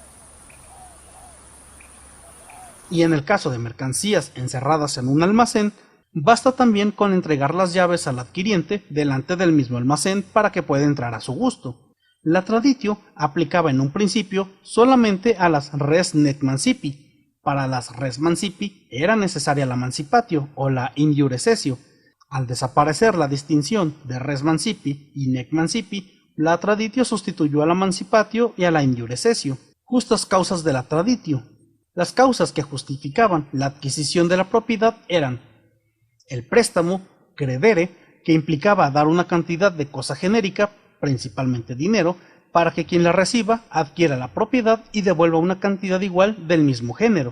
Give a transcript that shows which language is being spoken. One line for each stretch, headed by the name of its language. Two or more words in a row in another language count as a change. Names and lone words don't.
Spanish: Y en el caso de mercancías encerradas en un almacén, basta también con entregar las llaves al adquiriente delante del mismo almacén para que pueda entrar a su gusto. La traditio aplicaba en un principio solamente a las
Latin: res nec mancipi.
Spanish: Para las
Latin: res mancipi
Spanish: era necesaria la mancipatio o la
Latin: in iure cessio.
Spanish: Al desaparecer la distinción de
Latin: res mancipi
Spanish: y
Latin: nec mancipi,
Spanish: la traditio sustituyó a la mancipatio y a la
Latin: in iure cessio.
Spanish: Justas causas de la traditio. Las causas que justificaban la adquisición de la propiedad eran el préstamo, credere, que implicaba dar una cantidad de cosa genérica, principalmente dinero, para que quien la reciba adquiera la propiedad y devuelva una cantidad igual del mismo género.